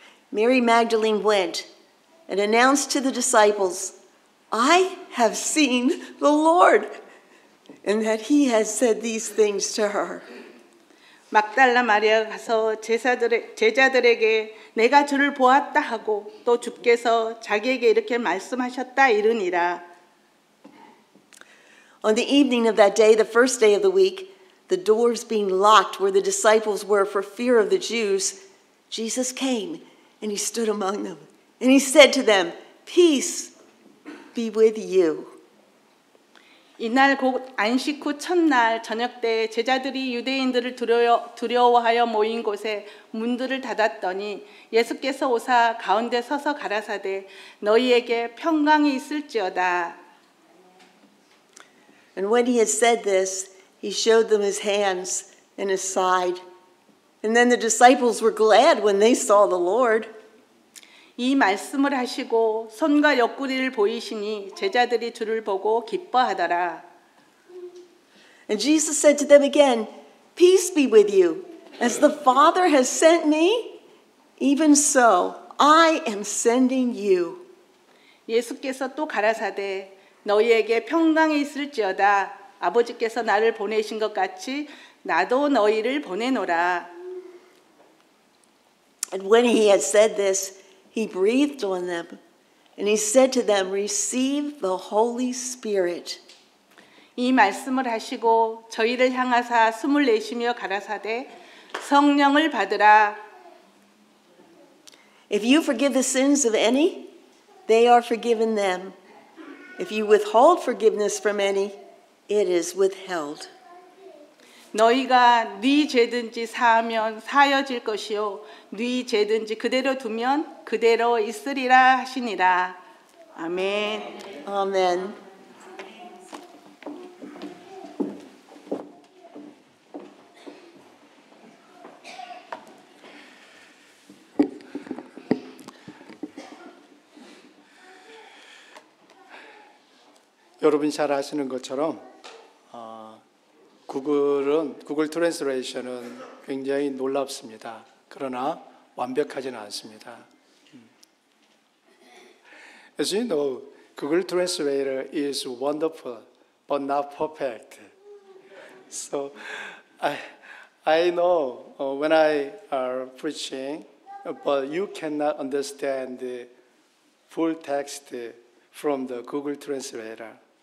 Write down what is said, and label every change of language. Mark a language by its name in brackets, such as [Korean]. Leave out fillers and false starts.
[English] Mary Magdalene went and announced to the disciples, I have seen the Lord, and that he has said these things to her. [Korean] 막달라 마리아가 가서 제자들에게 내가 주를 보았다 하고 또 주께서 자기에게 이렇게 말씀하셨다 이르니라. [English] On the evening of that day, the first day of the week, the doors being locked where the disciples were for fear of the Jews, Jesus came and he stood among them. And he said to them, Peace be with you. [Korean] 이날 곧 안식 후 첫날 저녁 때 제자들이 유대인들을 두려워하여 모인 곳에 문들을 닫았더니 예수께서 오사 가운데 서서 가라사대 너희에게 평강이 있을지어다. [English] And when he had said this, he showed them his hands and his side. And then the disciples were glad when they saw the Lord. [Korean] 이 말씀을 하시고 손과 옆구리를 보이시니 제자들이 주를 보고 기뻐하더라. [English] And Jesus said to them again, Peace be with you. As the Father has sent me, even so I am sending you. [Korean] 예수께서 또 가라사대 너희에게 평강이 있을지어다. 아버지께서 나를 보내신 것 같이 나도 너희를 보내노라. [English] And when he had said this, he breathed on them, and he said to them, Receive the Holy Spirit. [Korean] 이 말씀을 하시고 저희를 향하사 숨을 내쉬며 가라사대 성령을 받으라. [English] If you forgive the sins of any, they are forgiven them. If you withhold forgiveness from any, it is withheld. [Korean] 너희가 네 죄든지 사하면 사여질 것이요 네 죄든지 그대로 두면 그대로 있으리라 하시니라. 아멘. [English] Amen. [Korean] 여러분이 잘 아시는 것처럼 구글 트랜스레이션은 굉장히 놀랍습니다. 그러나 완벽하지는 않습니다. [English] As you know, Google Translator is wonderful, but not perfect. So I know when I are preaching, but you cannot understand the full text from the Google Translator.